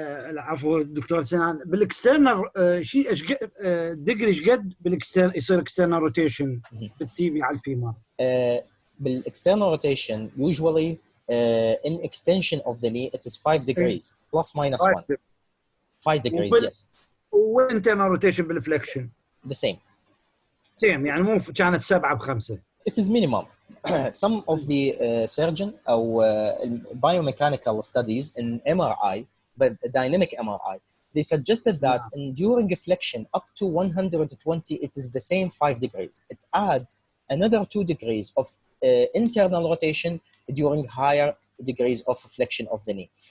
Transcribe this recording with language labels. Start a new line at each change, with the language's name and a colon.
Arabic: العفو دكتور سنان بالاكسترنال شيء دقري ايش قد بالاكسترنال يصير اكسترنال روتيشن بالتيبي على الفيمر بالاكسترنال روتيشن
English: usually in extension of the knee it is 5 degrees plus minus 1. 5 degrees yes.
Arabic: وانترنال روتيشن بالفليكشن
English: The same.
Arabic: سيم يعني مو كانت 7 ب5.
English: It is minimum. Some of the surgeon أو biomechanical studies in MRI, but dynamic MRI, they suggested that during flexion up to 120, it is the same 5 degrees. It adds another 2 degrees of internal rotation during higher degrees of flexion of the knee.